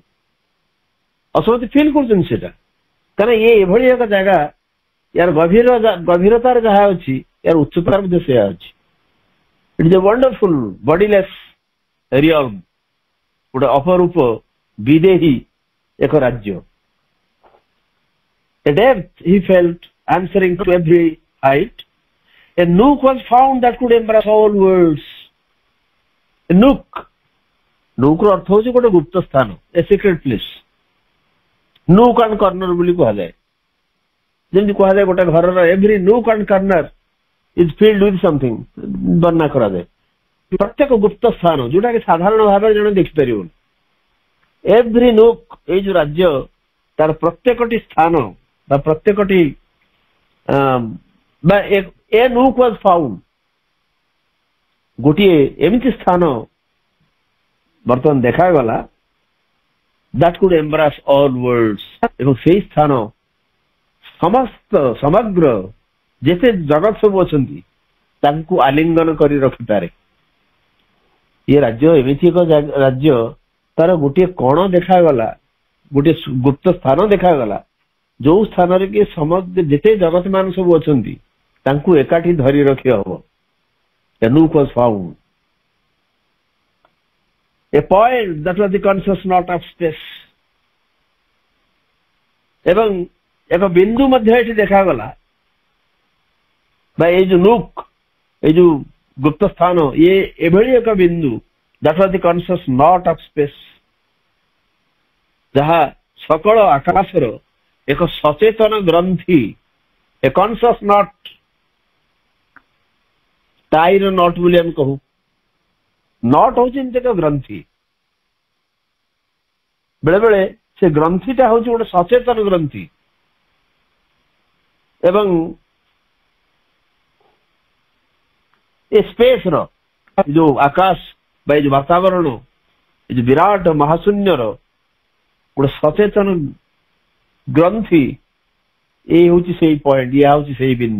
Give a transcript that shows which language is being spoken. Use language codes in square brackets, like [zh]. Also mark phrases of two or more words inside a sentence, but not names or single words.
[or] ଆଉ ସମସ୍ତେ ଫିଲ୍ କରୁଛନ୍ତି ସେଟା, କାରଣ ଇଏ ଏଭଳି ଏକ ଜାଗା, ୟାର ଗଭୀରତାର ଯାହା ଅଛି ୟାର ଉଚ୍ଚତାର ମଧ୍ୟ ସେୟା ଅଛି। [en] It is a wonderful bodiless realm, [or] ଗୋଟେ ଅପରୂପ ବିଦେହୀ ଏକ ରାଜ୍ୟ। [en] A depth he felt answering to every height. A nook was found that could embrace all worlds. A nook. Nook [or] ର ଅର୍ଥ ହେଉଛି ଗୋଟେ ଗୁପ୍ତ ସ୍ଥାନ, [en] a secret place. Nook and corner [or] ବୋଲି କୁହାଯାଏ। ଯେମିତି କୁହାଯାଏ ଗୋଟେ ଘରର [en] every nook and corner is filled with something, [or] ବର୍ଣ୍ଣନା କରାଯାଏ। ପ୍ରତ୍ୟେକ ଗୁପ୍ତ ସ୍ଥାନ ଯୋଉଟା କି ସାଧାରଣ ଭାବରେ ଜଣେ ଦେଖିପାରିବନି। [en] every nook, [or] ଏଇ ଯୋଉ ରାଜ୍ୟ ତାର ପ୍ରତ୍ୟେକଟି ସ୍ଥାନ ବା ପ୍ରତ୍ୟେକଟି ବା [en] a nook was found, [or] ଗୋଟିଏ ଏମିତି ସ୍ଥାନ ବର୍ତ୍ତମାନ ଦେଖାଗଲା [en] that could embrace all worlds, [or] ଏବଂ ସେଇ ସ୍ଥାନ ସମଗ୍ର ଯେତେ ଜଗତ ସବୁ ଅଛନ୍ତି ତାଙ୍କୁ ଆଲିଙ୍ଗନ କରି ରଖିପାରେ। ଏ ରାଜ୍ୟ ଏମିତି ଏକ ରାଜ୍ୟ, ତାର ଗୋଟିଏ କଣ ଦେଖାଗଲା, ଗୋଟିଏ ଗୁପ୍ତ ସ୍ଥାନ ଦେଖାଗଲା, ଯୋଉ ସ୍ଥାନରେ କି ସମଗ୍ର ଯେତେ ଜଗତ ମାନ ସବୁ ଅଛନ୍ତି ତାଙ୍କୁ ଏକାଠି ଧରି ରଖି ହବ। [en] A nook was found. A point that was the conscious knot of space. [or] ଏବଂ ଏକ ବିନ୍ଦୁ ମଧ୍ୟ ଏଠି ଦେଖାଗଲା, ବା ଏଇ ଯୋଉ ନୁକ୍, ଏଇ ଯୋଉ ଗୁପ୍ତ ସ୍ଥାନ, ଇଏ ଏଭଳି ଏକ ବିନ୍ଦୁ [en] that was the conscious knot of space, [or] ଯାହା ସକଳ ଆକାଶର ଏକ ସଚେତନ ଗ୍ରନ୍ଥି, [en] a conscious knot, [or] ଟାଇର ନଟ୍ ବୋଲି ଆମେ କହୁ। ନଟ୍ ହଉଛି ଏମିତି ଏକ ଗ୍ରନ୍ଥି, ବେଳେ ବେଳେ ସେ ଗ୍ରନ୍ଥିଟା ହଉଛି ଗୋଟେ ସଚେତନ ଗ୍ରନ୍ଥି ଏବଂ ଏ ସ୍ପେସ ର ଯୋଉ ଆକାଶ ବା ଏ ଯୋଉ ବାତାବରଣ, ଏ ଯୋଉ ବିରାଟ ମହାଶୂନ୍ୟର ଗୋଟେ ସଚେତନ ଗ୍ରନ୍ଥି, ଏ ହଉଛି ସେଇ ପଏଣ୍ଟ, ଇଏ ହଉଛି ସେଇ ବିନ୍ଦୁ।